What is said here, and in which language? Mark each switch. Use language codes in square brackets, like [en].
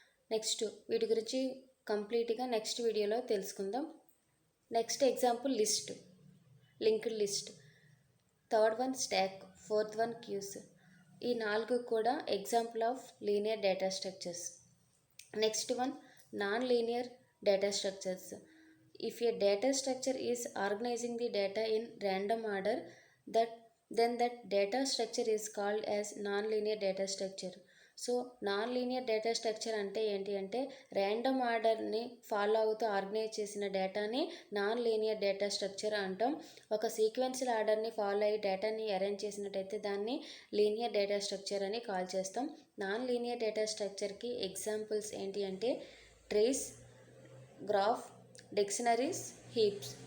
[te] Next వీటి గురించి కంప్లీట్గా నెక్స్ట్ వీడియోలో తెలుసుకుందాం. [en] Next example list, linked list, third one stack, fourth one queues. ఈ 4 కూడా example of linear data structures. Next one non linear data structures. If a data structure is organizing the data in random order, then that data structure is called as non-linear data structure. [te] So non linear data structure అంటే ఏంటి అంటే random ఆర్డర్ని follow అవుతూ organise చేసిన డేటాని non linear data structure అంటాం. ఒక sequential ఆర్డర్ని ఫాలో అయ్యి డేటాని అరేంజ్ చేసినట్టయితే దాన్ని లీనియర్ డేటా స్ట్రక్చర్ అని కాల్ చేస్తాం. నాన్ లీనియర్ డేటా స్ట్రక్చర్కి ఎగ్జాంపుల్స్ ఏంటి అంటే ట్రీస్, గ్రాఫ్, డిక్షనరీస్, హీప్స్.